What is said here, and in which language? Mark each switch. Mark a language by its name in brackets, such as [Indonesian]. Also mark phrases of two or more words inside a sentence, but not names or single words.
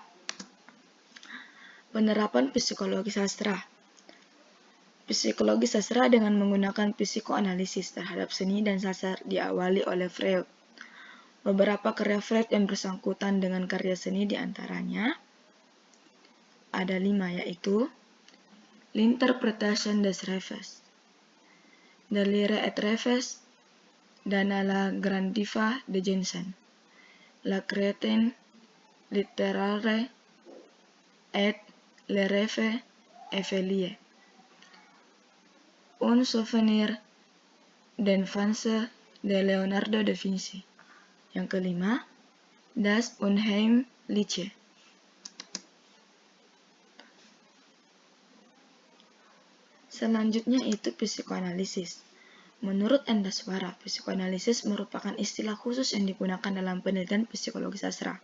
[Indonesian] Penerapan psikologi sastra. Psikologi sastra dengan menggunakan psikoanalisis terhadap seni dan sastra diawali oleh Freud. Beberapa karya Freud yang bersangkutan dengan karya seni diantaranya ada 5, yaitu L'interprétation des rêves, De lire et rêves, dan La grande diva de Jensen, La crétin littéraire et le rêve éveillé, Un souvenir d'enfance de Leonardo da Vinci. Yang kelima, Das Unheimliche. Selanjutnya itu psikoanalisis. Menurut Endaswara, psikoanalisis merupakan istilah khusus yang digunakan dalam penelitian psikologi sastra.